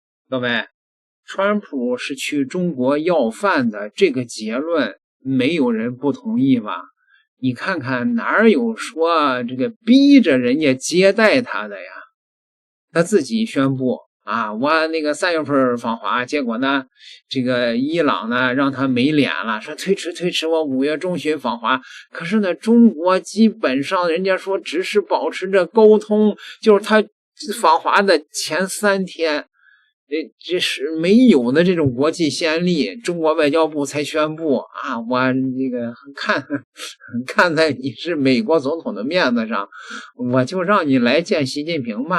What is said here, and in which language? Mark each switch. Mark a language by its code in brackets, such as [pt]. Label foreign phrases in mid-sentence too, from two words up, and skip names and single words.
[zh] 各位，川普是去中国要饭的，这个结論沒有人不同意吧？你看看哪有說這個逼着人家接待他的呀？他自己宣布啊，我那個 3月份訪華，結果呢，這個伊朗呢讓他沒臉了，說推遲，我5月中旬訪華。可是呢，中國基本上人家說只是保持着溝通，就是他訪華的前3天。這是沒有的這種國際先例，中國外交部才宣布啊，我那個看在你是美國總統的面子上，我就讓你來見習近平吧。